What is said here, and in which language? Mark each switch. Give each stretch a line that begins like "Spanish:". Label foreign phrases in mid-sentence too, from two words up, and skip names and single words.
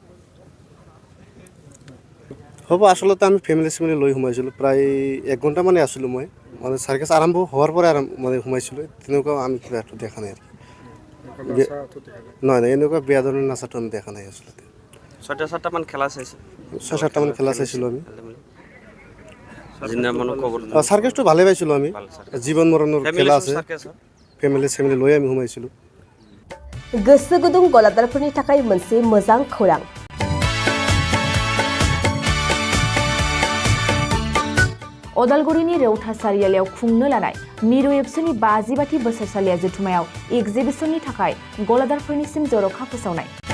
Assamese: হ'ব আচলতে আমি ফেমিলি লৈ সোমাইছিলোঁ প্ৰায় 1 ঘণ্টা মানে আছিলোঁ মই মানে চাৰ্কাছ আৰম্ভ হোৱাৰ পৰাই মানে সোমাইছিলোঁ তেনেকুৱা আমি কিবা একো দেখা নাই নহয় নাই এনেকুৱা বেয়া ধৰণৰ নাচাটো আমি দেখা নাই আচলতে 6-7টামান খেলা চাইছোঁ 6-7টামান খেলা চাইছিলোঁ আমি যিদিনামানো খবৰ চাৰ্কাছটো ভালে পাইছিলোঁ আমি জীৱন মৰণৰ খেলা আছে ফেমিলি লৈ আমি সোমাইছিলোঁ
Bodo: गोसो गुदुं गलादारफोरनि थाखाय मोनसे मोजां खौरां अदालगुरिनि रौता सारियालियाव खुंनो लानाय मिरु एबसुनि 50बाथि बोसोरसालिया जथुमायाव एग्जिबिशननि थाखाय गलादारफोरनिसिम जर'खा फोसावनाय